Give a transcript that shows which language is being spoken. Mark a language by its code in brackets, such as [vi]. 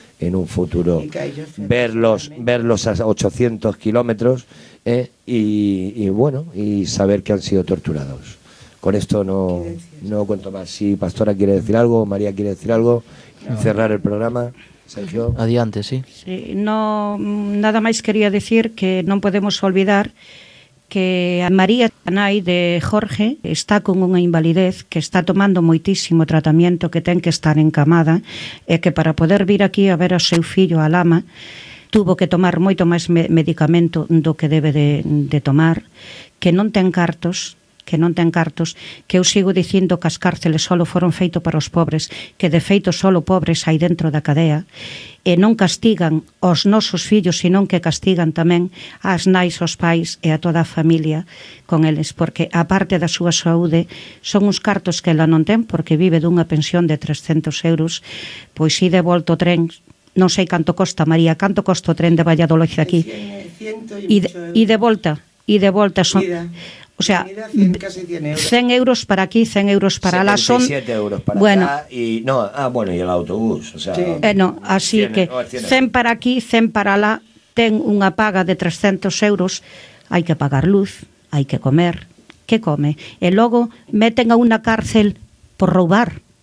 [es] en un futuro verlos a 800 kilómetros y bueno, y saber que han sido torturados. Con esto no cuento más. Si Pastora quiere decir algo, María quiere decir algo, cerrar el programa. Sergio. [gl] Adiante, sí. Sí, no, nada más quería decir que no podemos olvidar que a María Tanay de Jorge está con unha invalidez, que está tomando moitísimo tratamento, que ten que estar encamada, e que para poder vir aquí a ver ao seu fillo a Lama tuvo que tomar moito máis medicamento do que debe de tomar, que non ten cartos, que non ten cartos, que eu sigo dicindo que as cárceles solo foron feito para os pobres, que de feito solo pobres hai dentro da cadea, e non castigan os nosos fillos, senón que castigan tamén as nais, os pais e a toda a familia con eles, porque a parte da súa saúde son uns cartos que ela non ten, porque vive dunha pensión de 300 euros, pois si de volta o tren, non sei canto costa, María, canto costa o tren de Valladolid aquí, e de volta son... [es] Mira. O sea, 100 euros para aquí, 100 euros para la son. 77 euros para bueno, acá y no, ah, bueno, y el autobús. O sea, sí. No, así 100, que 100 para aquí, 100 para la. Ten una paga de 300 euros. Hay que pagar luz, hay que comer. ¿Qué come? Y luego meten a una cárcel por robar.